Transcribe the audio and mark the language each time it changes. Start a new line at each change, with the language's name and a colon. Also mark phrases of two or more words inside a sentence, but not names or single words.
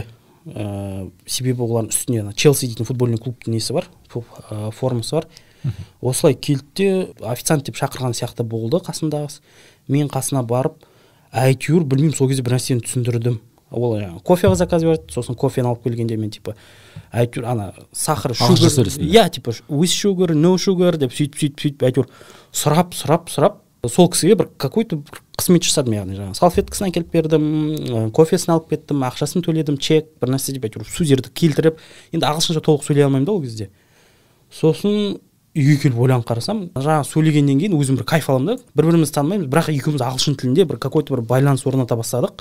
Kazakh: Себебі олардың үстінде Челси дейтін футбольный клубтың несі бар, формасы бар. Осылай келді, официант деп шақырған сияқты болды қасындағысы. Мен қасына барып, әйтеуір білмеймін, сол кезде бір нәрсені түсіндірдім. Ол кофеға заказ берді, сосын кофені алып келгенде мен әйтеуір сахар,
English: sugar, with sugar, no sugar
Kazakh: деп сөйтіп әйтеуір сұрап, сол кісіге бір какой-то қызмет жасадым, яғни салфеткасын әкеліп бердім, кофесін алып кеттім, ақшасын төледім, чек, бір нәрсе деп әйтеуір сөздерді келтіріп, енді ағылшынша толық сөйлей алмаймын да ол кезде. Сосын үйге келіп ойланып қарасам, жаңа сөйлегеннен кейін өзім бір кайф аламын да, бір-бірімізді танымаймыз, бірақ екеуміз ағылшын тілінде бір какой-то бір байланыс орната бастадық.